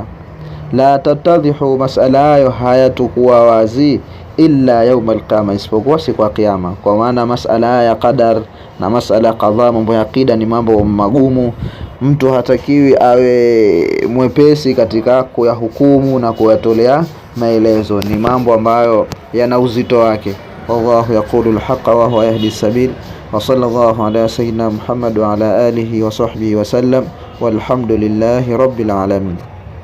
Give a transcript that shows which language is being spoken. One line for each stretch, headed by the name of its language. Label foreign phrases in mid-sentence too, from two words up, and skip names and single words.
Arabic: لا تتضح,
Swahili: mas'ala hayo hayatakuwa wazi,
Arabic: إلا يوم القيامة,
Swahili: isipokuwa siku ya kiyama. Kwa maana mas'ala ya qadar na mas'ala qadha, mambo ya aqida, ni mambo magumu. Mtu hatakiwi awe mwepesi katika kuyahukumu na kuyatolea maelezo, ni mambo ambayo yana uzito wake.
Arabic: والله يقول الحق وهو يهدي السبيل وصلى الله على سيدنا محمد وعلى آله وصحبه وسلم والحمد لله رب العالمين.